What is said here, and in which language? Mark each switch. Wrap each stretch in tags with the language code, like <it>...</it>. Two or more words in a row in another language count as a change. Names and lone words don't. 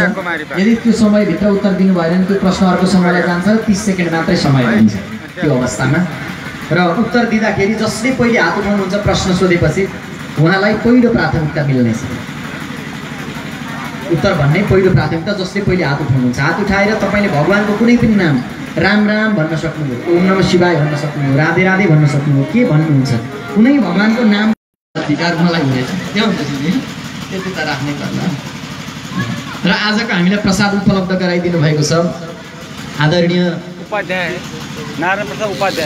<ne>यदि त्यो समयभित्र उत्तर दिनु भएन भने त्यो प्रश्न अर्को समूहलाई जान्छ र 30 सेकेन्ड मात्रै समय हुन्छ त्यो अवस्थामा। र उत्तर दिँदाखेरि जसले पहिले हात उठाउनुहुन्छ प्रश्न सोधेपछि उहाँलाई पहिलो प्राथमिकता मिल्नेछ। उत्तर भन्ने पहिलो प्राथमिकता जसले पहिले हात उठाउनुहुन्छ। हात उठाएर तपाईँले भगवानको कुनै पनि नाम राम राम भन्न सक्नुभयो,</ne> <sa>ओम नमः शिवाय</sa> <ne>भन्न सक्नुभयो, राधे राधे भन्न सक्नुभयो, के भन्नुहुन्छ, कुनै भगवानको नाम अधिकार मलाई हुनेछ। त्यति त राख्नै पर्ला। र आजको हामीलाई प्रसाद उपलब्ध गराइदिनु भएको छ आदरणीय उपाध्याय नारायण प्रसाद उपाध्याय।</ne>